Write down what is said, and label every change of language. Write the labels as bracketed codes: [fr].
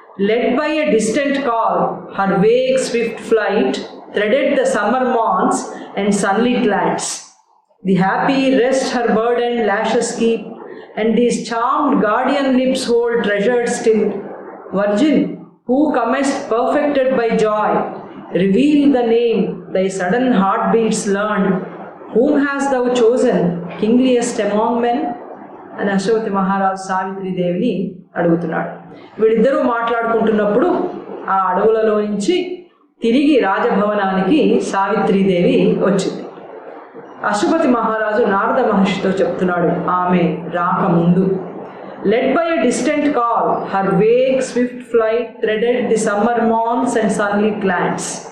[en] Led by a distant call her vague swift flight threaded the summer morns and sunlit lands. The happy rest her burden lashes keep and these charmed guardian lips hold treasured still. Virgin, who comest perfected by joy, reveal the name thy sudden heartbeats learned. Whom hast thou chosen, kingliest among men? [te] అని అశ్వపతి మహారాజు సావిత్రి దేవిని అడుగుతున్నాడు. వీళ్ళిద్దరూ మాట్లాడుకుంటున్నప్పుడు ఆ అడవులలో నుంచి తిరిగి రాజభవనానికి సావిత్రీదేవి వచ్చింది. అశ్వపతి మహారాజు నారద మహర్షితో చెప్తున్నాడు ఆమె రాకముందు, [en] Led by a distant call her vague swift flight threaded the summer morns and sunlit lands.